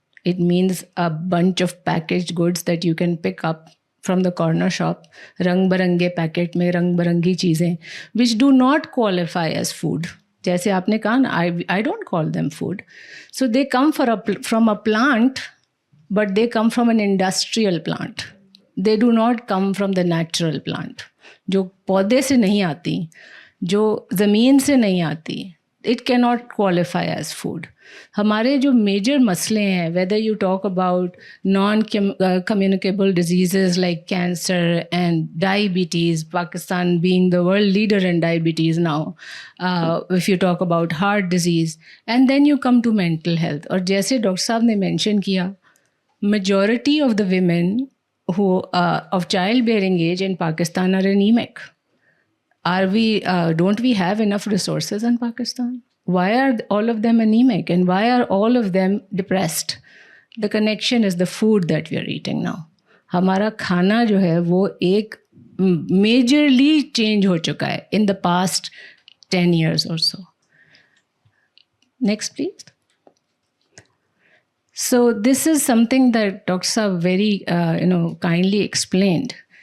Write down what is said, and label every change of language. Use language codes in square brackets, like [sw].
[en] It means a bunch of packaged goods that you can pick up from the corner shop, [ur] rang barange packet mein rang barangi cheezein, [en] which do not qualify as food. [ur] Jaise aapne kaha na, [en] I don't call them food. So they come from a plant, but they come from an industrial plant. They do not come from the natural plant. [ur] جو پودے سے نہیں آتی, جو زمین سے نہیں آتی, [en] it cannot qualify as food. [ur] ہمارے جو میجر مسئلے ہیں, [en] whether you talk about non-communicable diseases like cancer and diabetes, Pakistan being the world leader in diabetes now, if you talk about heart disease, and then you come to mental health. [ur] اور جیسے doctor صاحب نے mention کیا, [en] majority of the women who of childbearing age in Pakistan are anemic. Don't we have enough resources in Pakistan? Why are all of them anemic, and why are all of them depressed? The connection is the food that we are eating now. [ur] ہمارا کھانا جو ہے وہ ایک [en] majorly change [ur] ہو چکا ہے [en] in the past 10 years or so. Next, please. So this is something that Dr. Saab very kindly explained.